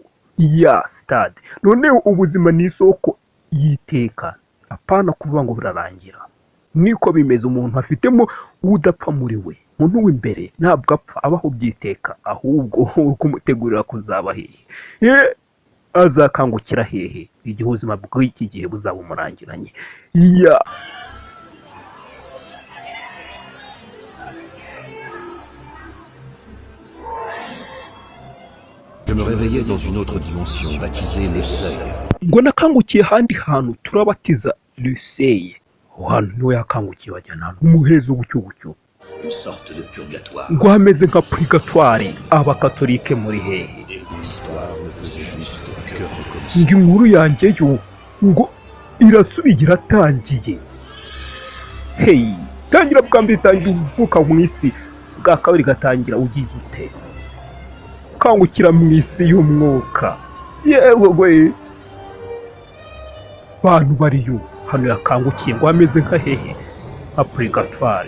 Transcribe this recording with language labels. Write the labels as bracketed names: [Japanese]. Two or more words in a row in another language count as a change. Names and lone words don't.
[Kinyarwanda] Ya stade noneho ubuzima ni isoko y'iteka, apana kuvuga ngo birarangira. Niko bimeze, umuntu afitemo udapfa muri we. Umuntu w'imbere ntabwo apfa, abaho byiteka, ahubwo uri kumutegurira kuzaba hehe, azakangukira hehe igihe ubuzima bw'iki gihe buzaba umurangiranye. Ya [French] Je me réveillais dans une autre dimension, baptisée le seuil. [Kinyarwanda] ngo nakangukiye ahandi hantu turabatiza Luseye. Aho hantu niwe yakangukiye wajyana ahantu umuhezo gutyo. [French] Une sorte de purgatoire. [Kinyarwanda] Ngo hameze nka purigatoire. Abakatolike muri hehe. [French] Et l'histoire ne faisait juste que recommencer. [Kinyarwanda] ngo inkuru yanjye yo ngo irasubiye iratangiye. Hey, tangira bwa mbere itangira uvuka mu isi, bwa kabiri gatangira ugiye ute kangukira mu isi y'umwuka. Yewe we, bantu bariyo hano yakangukiye ngo ameze nka hehe, nka purigatoire.